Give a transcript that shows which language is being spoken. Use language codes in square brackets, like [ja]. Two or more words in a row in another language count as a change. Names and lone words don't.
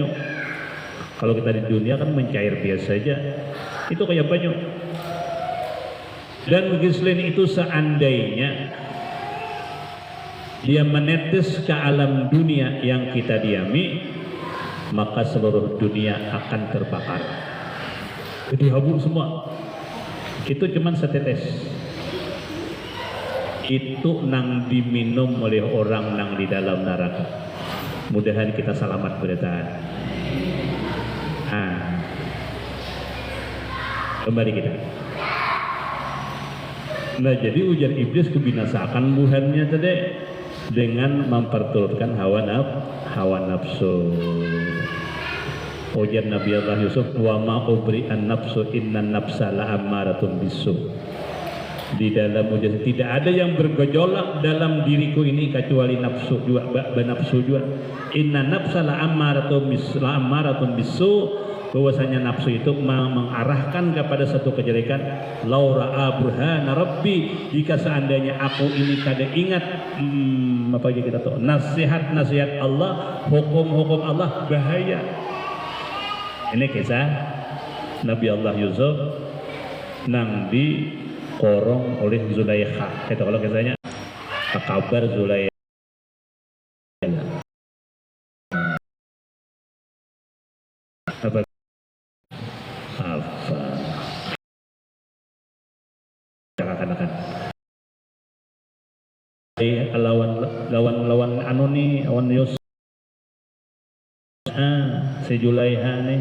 [id] Kalau kita di dunia kan mencair biasa aja, itu kayak banyu. Dan Ghislin itu seandainya dia menetes ke alam dunia yang kita diami, maka seluruh dunia akan terbakar, jadi abu semua. Itu cuman setetes, itu nang diminum oleh orang nang di dalam neraka. Mudahan kita selamat bertahan. Kembali kita. [bjn] Nah, jadi ujar iblis kebinasakan buhannya tadi dengan memperturutkan hawa nafsu. [ar] Ujar Nabi Allah Yusuf, وما أبرئ نفسي إن النفس لأمارة بالسوء. [id] Di dalam ujar, tidak ada yang bergejolak dalam diriku ini kecuali nafsu juga, nafsu juga. [ar] إن النفس لأمارة بالسوء. [id] Bahwasanya nafsu itu mengarahkan kepada satu kejelekan. [ar] لولا برهان ربي, [id] jika seandainya aku ini kada ingat apa aja kita tahu, nasihat Allah, hukum Allah, bahaya. Ini kisah Nabi Allah Yusuf nang dikorong oleh Zulaikha. Itu kalau kisahnya kabar Zulaikha. Apa? [bjn] lawan anu nih, lawan Yusuf si Zulaiha nih.